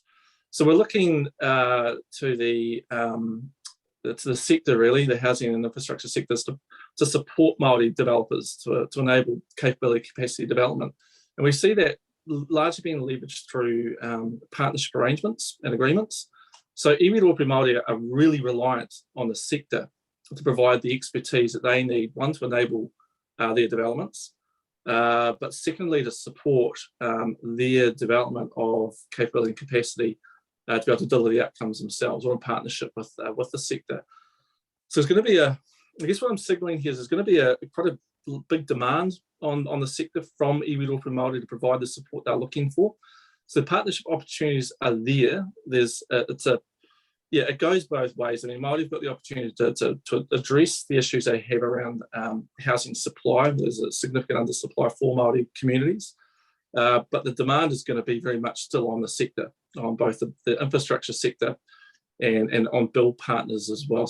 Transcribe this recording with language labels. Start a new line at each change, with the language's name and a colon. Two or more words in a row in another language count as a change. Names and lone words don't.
English: So we're looking to the sector, really, the housing and infrastructure sectors, to support Māori developers to enable capability capacity development. And we see that largely being leveraged through partnership arrangements and agreements. So
Māori: iwi rōpū Māori
English: are really reliant on the sector to provide the expertise that they need, one, to enable their developments, but secondly, to support their development of capability and capacity to be able to deliver the outcomes themselves, or in partnership with the sector. So it's going to be I guess what I'm signaling here is there's going to be quite a big demand on the sector from
Māori: iwi rōpū Māori
English: to provide the support they're looking for. So the partnership opportunities are there. It goes both ways. I mean, Māori have got the opportunity to address the issues they have around housing supply. There's a significant undersupply for Māori communities, but the demand is going to be very much still on the sector, on both the infrastructure sector and on build partners as well.